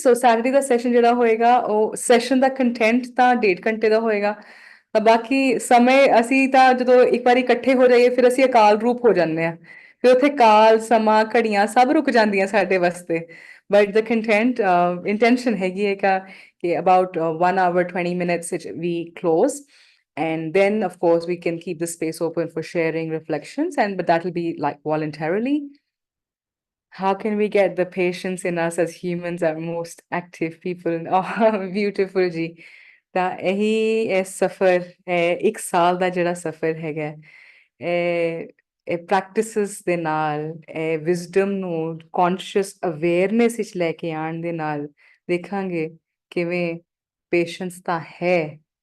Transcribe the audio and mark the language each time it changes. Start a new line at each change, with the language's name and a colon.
Punjabi: So Saturday ਦਾ session ਜਿਹੜਾ ਹੋਏਗਾ ਉਹ ਸੈਸ਼ਨ ਦਾ ਕੰਟੈਂਟ ਤਾਂ 1.5 ਘੰਟੇ ਦਾ ਹੋਏਗਾ ਤਾਂ ਬਾਕੀ ਸਮੇਂ ਅਸੀਂ ਤਾਂ ਜਦੋਂ ਇੱਕ ਵਾਰੀ ਇਕੱਠੇ ਹੋ ਜਾਈਏ ਫਿਰ ਅਸੀਂ ਅਕਾਲ ਰੂਪ ਹੋ ਜਾਂਦੇ ਆ ਫਿਰ ਉੱਥੇ ਕਾਲ ਸਮਾਂ ਘੜੀਆਂ ਸਭ ਰੁਕ ਜਾਂਦੀਆਂ ਸਾਡੇ ਵਾਸਤੇ ਬਟ
English: the content intention
Punjabi: ਹੈਗੀ ਹੈ ਕਿ
English: about 1 hour 20 minutes we close and then of course we can keep the space open for sharing reflections and but that will be like voluntarily. How can we get the patience in us as humans are most active people?
Punjabi: Oh, beautiful ਜੀ ਤਾਂ ਇਹੀ ਇਹ ਸਫ਼ਰ ਇੱਕ ਸਾਲ ਦਾ ਜਿਹੜਾ ਸਫ਼ਰ ਹੈਗਾ ਇਹ ਪ੍ਰੈਕਟਿਸਿਸ ਦੇ ਨਾਲ ਇਹ ਵਿਜ਼ਡਮ ਨੂੰ ਕੌਨਸ਼ੀਅਸ ਅਵੇਅਰਨੈਸ ਵਿੱਚ ਲੈ ਕੇ ਆਉਣ ਦੇ ਨਾਲ ਦੇਖਾਂਗੇ ਕਿਵੇਂ ਪੇਸ਼ੈਂਸ ਤਾਂ ਹੈ